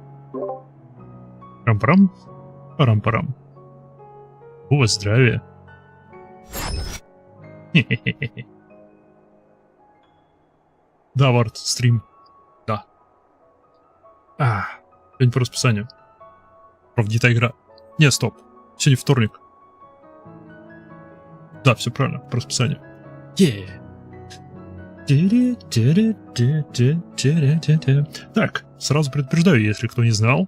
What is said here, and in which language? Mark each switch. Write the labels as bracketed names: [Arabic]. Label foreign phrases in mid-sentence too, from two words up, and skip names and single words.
[Russian] Парам-парам. Парам-парам. О, здравия. Хе-хе-хе-хе. Да, Вард, стрим. Да. Сегодня по расписанию. Правда, игра. Не, стоп. Сегодня вторник. Да, все правильно, по расписанию. Так, сразу предупреждаю, если кто не знал.